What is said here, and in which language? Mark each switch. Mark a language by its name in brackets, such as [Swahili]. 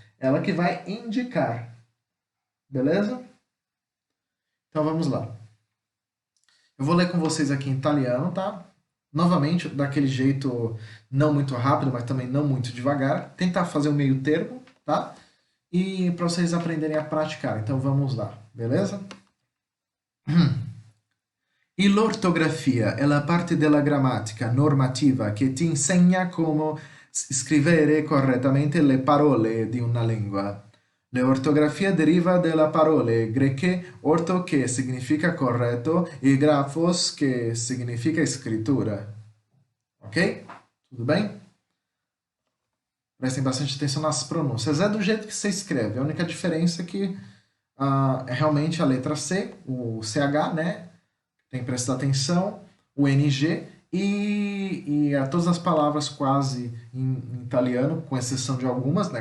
[Portuguese] Ela que vai indicar. Beleza? Então vamos lá. Eu vou ler com vocês aqui em italiano, tá? Novamente, daquele jeito não muito rápido, mas também não muito devagar. Tentar fazer um meio termo, tá? E para vocês aprenderem a praticar. Então vamos lá, beleza? [Italian] E l'ortografia è la parte della grammatica normativa che ti insegna come scrivere correttamente le parole di una lingua. L'ortografia deriva dalle parole greche orto, che significa corretto, e grafos, che significa scrittura. [Portuguese] Ok? Tudo bem? Prestem bastante atenção nas pronúncias. É do jeito que você escreve. A única diferença é que é realmente a letra C, o CH, né? Tem que prestar atenção, o NG e a todas as palavras quase em italiano, com exceção de algumas, né?